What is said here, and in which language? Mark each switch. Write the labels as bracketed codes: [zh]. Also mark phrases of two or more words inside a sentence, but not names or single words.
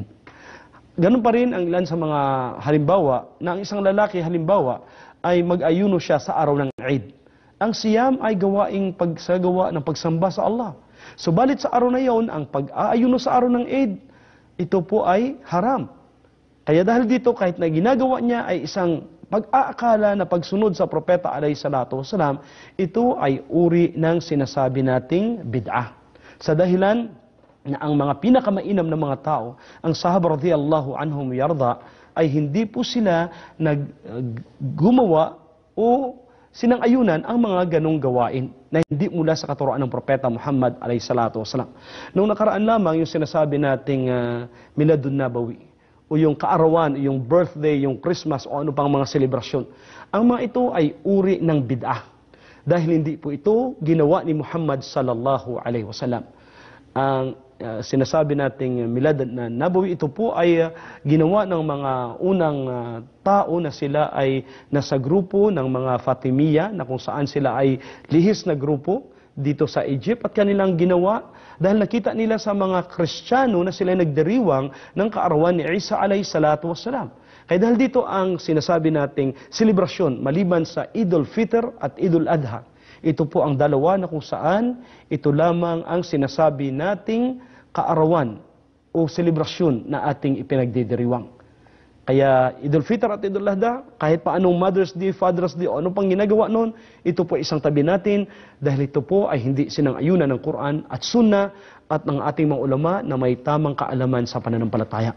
[tl] Ganun pa rin ang ilan sa mga halimbawa na ang isang lalaki halimbawa ay mag-ayuno siya sa araw ng Eid. Ang siyam ay gawaing pagsagawa ng pagsamba sa Allah. Subalit sa araw na iyon, ang pag-aayuno sa araw ng Eid, ito po ay haram. Kaya dahil dito, kahit na ginagawa niya ay isang pag-aakala na pagsunod sa Propeta [ar] عليه الصلاة والسلام, [tl] ito ay uri ng sinasabi nating bid'ah. Sa dahilan na ang mga pinakamainam na mga tao, ang sahaba [ar] رضي الله عنهم يرضى, [tl] ay hindi po sila gumawa o sinang-ayunan ang mga ganong gawain na hindi mula sa katuroan ng Propeta Muhammad [ar] عليه الصلاة والسلام. [tl] Noong nakaraan lamang yung sinasabi nating Miladun Nabawi, o yung kaarawan, yung birthday, yung Christmas, o ano pang mga selebrasyon. Ang mga ito ay uri ng bid'ah. Dahil hindi po ito ginawa ni Muhammad [ar] صلى الله عليه وسلم. [tl] Ang sinasabi nating Milad na Nabawi, ito po ay ginawa ng mga unang tao na sila ay nasa grupo ng mga Fatimiya, na kung saan sila ay lihis na grupo dito sa Egypt, at kanilang ginawa dahil nakita nila sa mga Kristiyano na sila nagdiriwang ng kaarawan ni Isa [ar] عليه الصلاة والسلام. [tl] Kaya dahil dito ang sinasabi nating selebrasyon maliban sa Idul Fitr at Idul Adha. Ito po ang dalawa na kung saan ito lamang ang sinasabi nating kaarawan o selebrasyon na ating ipinagdidiriwang. Kaya Idul Fitr at Idul Adha, kahit pa anong Mother's Day, Father's Day, o anong pang ginagawa noon, ito po isang tabi natin dahil ito po ay hindi sinang-ayunan ng Quran at Sunnah at ng ating mga ulama na may tamang kaalaman sa pananampalataya.